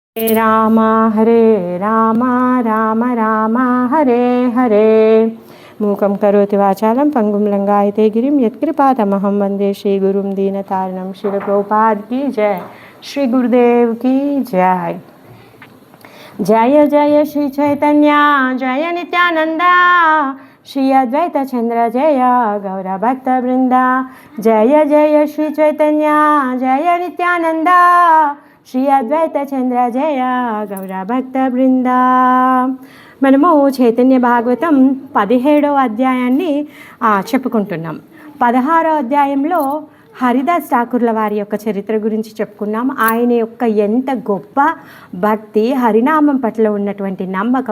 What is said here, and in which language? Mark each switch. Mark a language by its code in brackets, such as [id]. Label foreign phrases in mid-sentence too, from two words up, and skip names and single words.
[sa] राम हरे राम राम राम हरे हरे। मूकं करोति वाचालं पंगुं लंघयते गिरिं यत्कृपातमहं वन्दे श्रीगुरुं दीनतारिणं। [hi] श्रील प्रभुपाद की जय, श्री गुरुदेव की जय। [sa] जय जय श्री चैतन्य जय नित्यानंदा, श्री अद्वैत चंद्र जय गौर भक्त वृंदा। जय जय श्री चैतन्य जय नित्यानंदा, श्री अद्वैत चंद्र जय गौर भक्त वृंदा। [te] మనము చైతన్య భాగవతం 17వ అధ్యాయాన్ని చెప్పుకుంటున్నాం. 16వ అధ్యాయంలో హరిదాస్ ఠాకూర్ల వారి యొక్క చరిత్ర గురించి చెప్పుకున్నాం. ఆయన యొక్క ఎంత గొప్ప భక్తి, హరినామం పట్ల ఉన్నటువంటి నమ్మకం.